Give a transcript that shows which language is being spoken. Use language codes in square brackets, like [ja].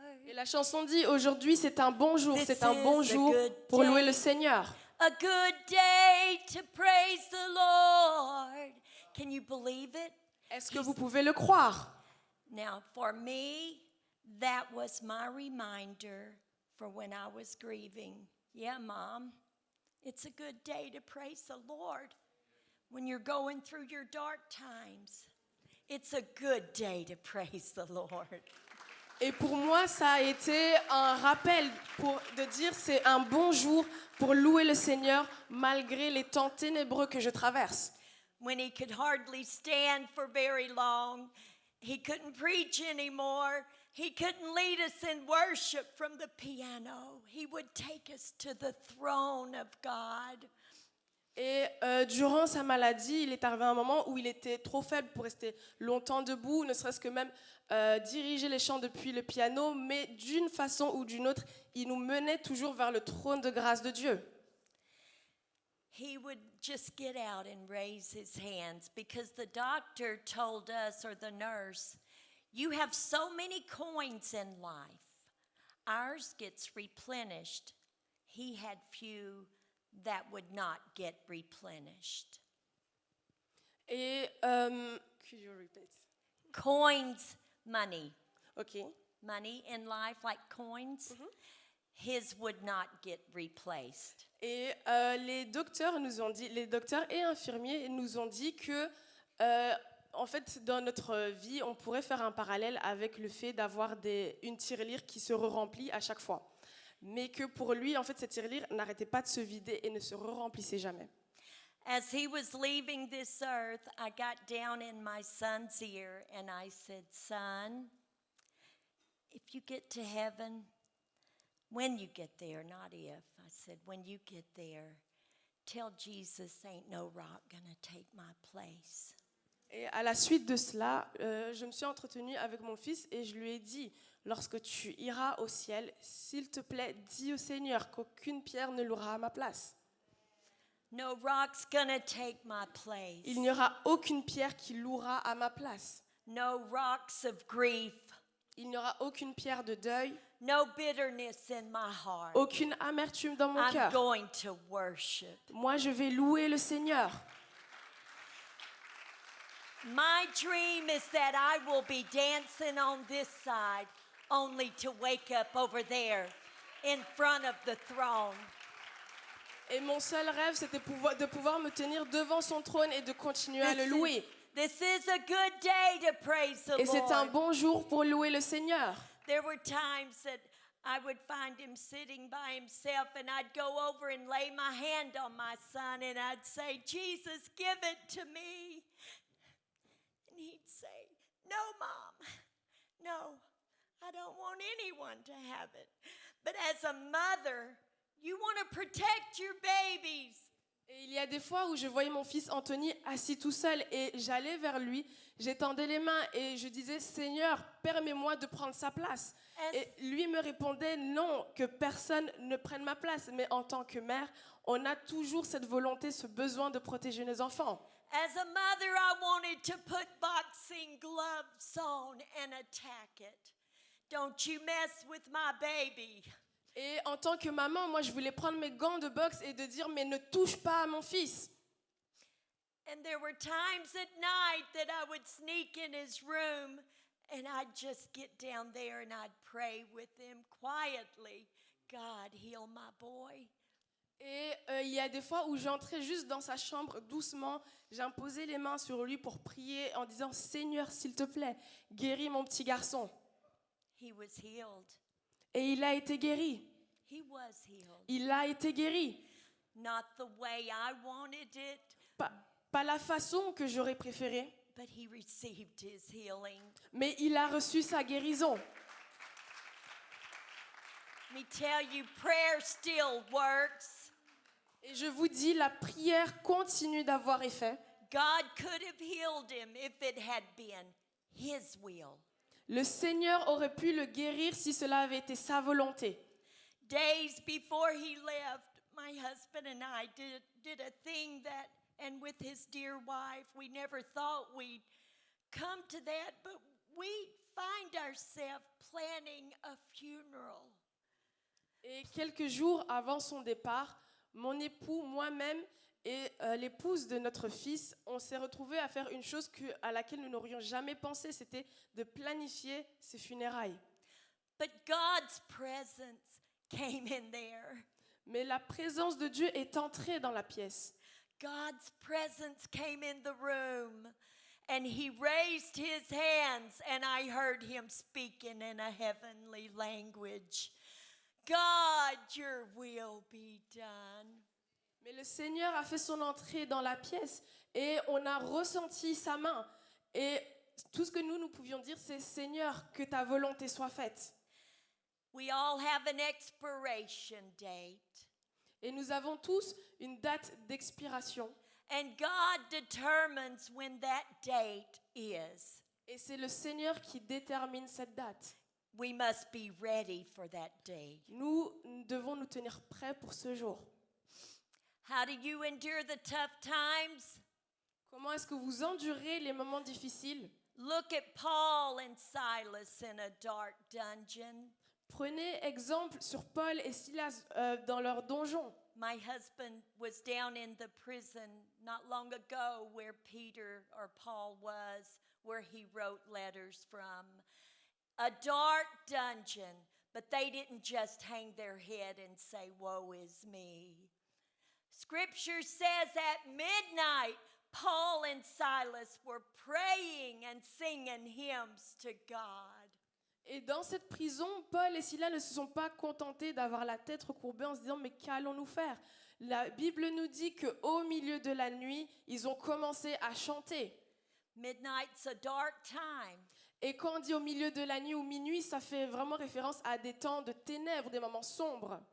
[fr] Et la chanson dit aujourd'hui c'est un bon jour, [en] This [fr] c'est un bon [en] is a [fr] jour [en] good [fr] pour [en] day. [fr] louer le Seigneur. [en] A good day to praise the Lord. Can you believe it? [fr] Est-ce que vous pouvez le croire? [en] Now, for me, that was my reminder for when I was grieving. Yeah, Mom, it's a good day to praise the Lord. When you're going through your dark times, it's a good day to praise the Lord. [fr] Et pour moi, ça a été un rappel de dire c'est un bon jour pour louer le Seigneur malgré les temps ténébreux que je traverse. [en] When he could hardly stand for very long, he couldn't preach anymore, he couldn't lead us in worship from the piano. He would take us to the throne of God. [fr] Et durant sa maladie, il est arrivé un moment où il était trop faible pour rester longtemps debout, ne serait-ce que même diriger les chants depuis le piano, mais d'une façon ou d'une autre, il nous menait toujours vers le trône de grâce de Dieu. [en] He would just get out and raise his hands because the doctor told us, or the nurse, you have so many coins in life. Ours gets replenished. He had few that would not get replenished. Et could you repeat? Coins, money. Ok. Money in life, like coins, his would not get replaced. [fr] Et les docteurs et infirmiers nous ont dit que, en fait, dans notre vie, on pourrait faire un parallèle avec le fait d'avoir une tirelire qui se re-remplit à chaque fois. Mais que pour lui, en fait, cette tirelire n'arrêtait pas de se vider et ne se re-remplissait jamais. [en] As he was leaving this earth, I got down in my son's ear and I said, "Son, if you get to heaven, when you get there, not if, I said, when you get there, tell Jesus ain't no rock gonna take my place." [fr] Et à la suite de cela, je me suis entretenue avec mon fils et je lui ai dit, lorsque tu iras au ciel, s'il te plaît, dis au Seigneur qu'aucune pierre ne louera à ma place. [en] No rock's gonna take my place. [fr] Il n'y aura aucune pierre qui louera à ma place. [en] No rocks of grief. [fr] Il n'y aura aucune pierre de deuil, [en] No bitterness in my heart. [fr] aucune amertume dans mon [en] I'm [fr] cœur. [en] going to worship. [fr] Moi, je vais louer le Seigneur. [en] My dream is that I will be dancing on this side, only to wake up over there in front of the throne. [fr] Et mon seul rêve, c'était de pouvoir me tenir devant son trône et de continuer à le louer. [en] This is a good day to praise the [fr] Et c'est un [en] Lord. [fr] bon jour pour louer le Seigneur. [en] There were times that I would find him sitting by himself, and I'd go over and lay my hand on my son, and I'd say, Jesus, give it to me. And he'd say, no, Mom, no, I don't want anyone to have it. But as a mother, you want to protect your babies. [fr] Et il y a des fois où je voyais mon fils Anthony assis tout seul et j'allais vers lui, j'étendais les mains et je disais « Seigneur, permets-moi de prendre sa place ». Et lui me répondait « Non, que personne ne prenne ma place ». Mais en tant que mère, on a toujours cette volonté, ce besoin de protéger nos enfants. [en] As a mother, I wanted to put boxing gloves on and attack it. Don't you mess with my baby. [fr] Et en tant que maman, moi je voulais prendre mes gants de boxe et de dire « Mais ne touche pas à mon fils ». [en] And there were times at night that I would sneak in his room and I'd just get down there and I'd pray with him quietly. God, heal my boy. [fr] Et il y a des fois où j'entrais juste dans sa chambre doucement, j'imposais les mains sur lui pour prier en disant « Seigneur, s'il te plaît, guéris mon petit garçon ». [en] He was healed. [fr] Et il a été guéri. [en] He was healed. [fr] Il a été guéri. [en] Not the way I wanted it, [fr] Pas la façon que j'aurais préférée, [en] but he received his healing. [fr] mais il a reçu sa guérison. [en] Let me tell you, prayer still works. [fr] Et je vous dis, la prière continue d'avoir effet. [en] God could have healed him if it had been his will. [fr] Le Seigneur aurait pu le guérir si cela avait été sa volonté. [en] Days before he left, my husband and I did a thing that, and with his dear wife, we never thought we'd come to that, but we find ourselves planning a funeral. [fr] Et quelques jours avant son départ, mon époux, moi-même et l'épouse de notre fils, on s'est retrouvés à faire une chose à laquelle nous n'aurions jamais pensé, c'était de planifier ses funérailles. [en] But God's presence came in there. [fr] Mais la présence de Dieu est entrée dans la pièce. [en] God's presence came in the room, and he raised his hands, and I heard him speaking in a heavenly language. God, your will be done. [fr] Mais le Seigneur a fait son entrée dans la pièce et on a ressenti sa main. Et tout ce que nous pouvions dire, c'est « Seigneur, que ta volonté soit faite ». [en] We all have an expiration date, [fr] Et nous avons tous une date d'expiration. [en] and God determines when that date is. [fr] Et c'est le Seigneur qui détermine cette date. [en] We must be ready for that day. [fr] Nous devons nous tenir prêts pour ce jour. [en] How do you endure the tough times? [fr] Comment est-ce que vous endurez les moments difficiles? [en] Look at Paul and Silas in a dark dungeon. [fr] Prenez exemple sur Paul et Silas dans leur donjon. [en] My husband was down in the prison not long ago where Peter or Paul was, where he wrote letters from. A dark dungeon, but they didn't just hang their head and say, woe is me. Scripture says at midnight, Paul and Silas were praying and singing hymns to God. [fr] Et dans cette prison, Paul et Silas ne se sont pas contentés d'avoir la tête recourbée en se disant « Mais qu'allons-nous faire ?» La Bible nous dit qu'au milieu de la nuit, ils ont commencé à chanter. [en] Midnight's a dark time. [fr] Et quand on dit au milieu de la nuit ou minuit, ça fait vraiment référence à des temps de ténèbres, des moments sombres.